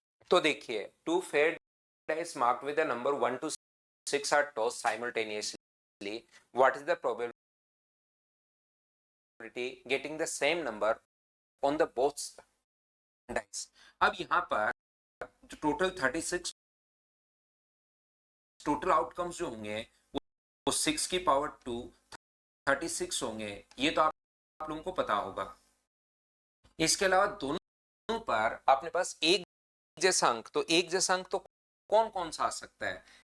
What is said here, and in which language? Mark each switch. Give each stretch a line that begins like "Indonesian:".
Hindi: तो देखिए,
English: Two fair dice marked with the number 1 to 6 are tossed simultaneously. What is the probability getting the same number on the both dice?
Hindi: अब यहां पर जो total 36 total outcomes जो होंगे वो 6 की पावर 2 36 होंगे। ये तो आप लोगों को पता होगा। इसके अलावा दोनों पर अपने पास एक जैसा अंक, तो एक जैसा अंक तो कौन कौन सा आ सकता है?